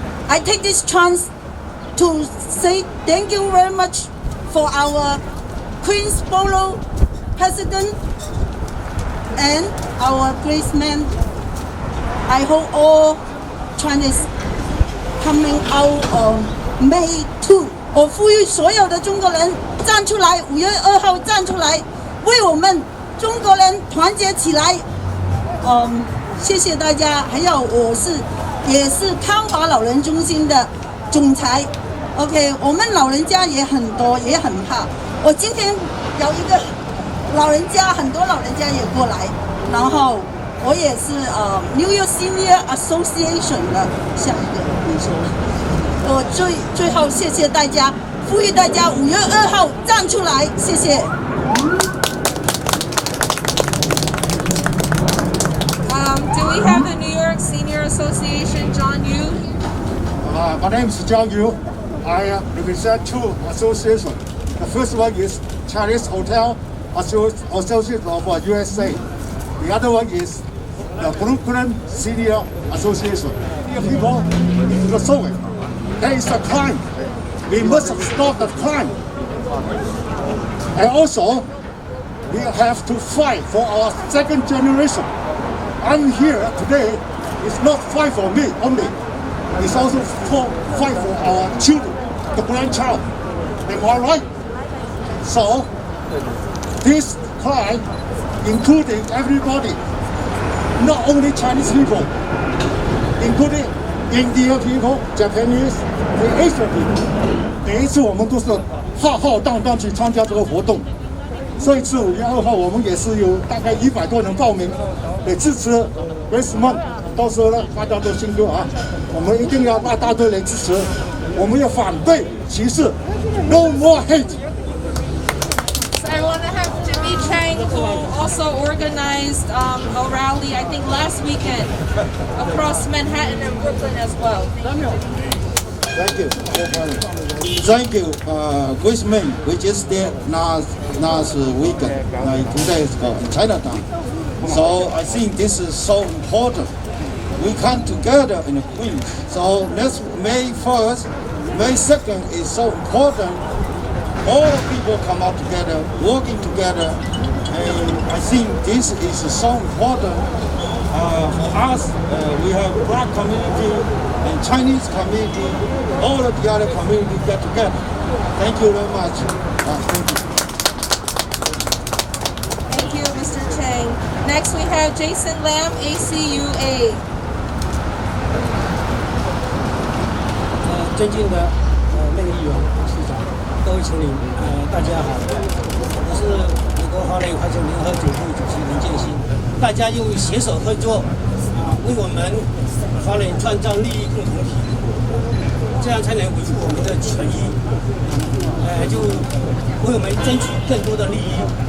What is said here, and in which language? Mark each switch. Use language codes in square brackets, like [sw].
[en] I take this chance to say thank you very much for our Queensboro president and our Graceman. I hope all Chinese coming out on May 2. [zh] 我呼吁所有的中国人站出来，5月2号站出来，为我们中国人团结起来。谢谢大家。还有也是康华老人中心的总裁。 OK， 我们老人家也很多，也很怕。我今天有一个老人家，很多老人家也过来，然后我也是New York Senior Association 的下一个你说。我最后谢谢大家，呼吁大家5月2号站出来，谢谢。 [en] Do we have the New York Senior Association, John Yu? My name is John Yu. I represent two associations. The first one is Chinese Hotel Association of USA. The other one is the Brooklyn Senior Association. People in the Soviet. There is a crime. We must stop the crime. And also, we have to fight for our second generation. I'm here today. It's not fight for me only. It's also fight for our children, the grandchild. Am I right? So, this crime, including everybody, not only Chinese people, including Indian people, Japanese, the Asian people. [zh] 每一次我们都是浩浩荡荡去参加这个活动。这一次5月2号，我们也是有大概100多人报名，也支持 Graceman。到时候呢，大家都辛苦啊！我们一定要让大队来支持，我们要反对歧视 ， [en] No more hate。 So I want to have Jimmy Chang, who also organized a rally, I think last weekend, across Manhattan and Brooklyn as well. Thank you. Thank you, Graceman. We just did last weekend, like 2 days ago in Chinatown. So I think this is so important. We come together in Queens. So next May 1st, May 2nd is so important. All people come out together, working together, and I think this is so important for us. We have Black community and Chinese community, all of the other community get together. Thank you very much. Thank you. Thank you, Mr. Chang. Next we have Jason Lam, ACUA. [zh] 尊敬的那个议员、市长、各位首领，大家好，我是美国华人华侨联合总会主席林建新。大家用携手合作，为我们华人创造利益共同体，这样才能维护我们的权益，就为我们争取更多的利益。